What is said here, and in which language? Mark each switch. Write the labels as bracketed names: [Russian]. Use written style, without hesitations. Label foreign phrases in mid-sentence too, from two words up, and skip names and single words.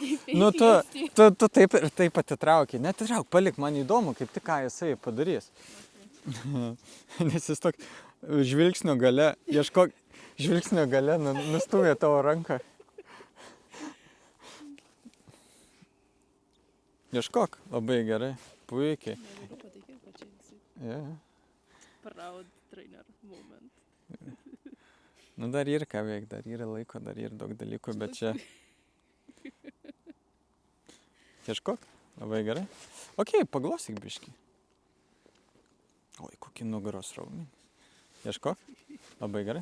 [Lithuanian] Nu, tu taip ir taip atitrauki. Netitrauk, palik, man įdomu, kaip tik ką jisai padarys. Nes jis toks žvilgsnio gale, ieškok, žvilgsnio gale nustūmė tavo ranką. Ieškok, labai gerai, puikiai. Yeah. [English] Proud trainer moment. [Lithuanian] Nu, dar yra ką veik, dar yra laiko, dar yra daug dalykų, bet čia... Ieškok, labai gerai. Ok, paglostyk biškį. Oi, kokį nugaros raumenį. Ieškok, labai gerai.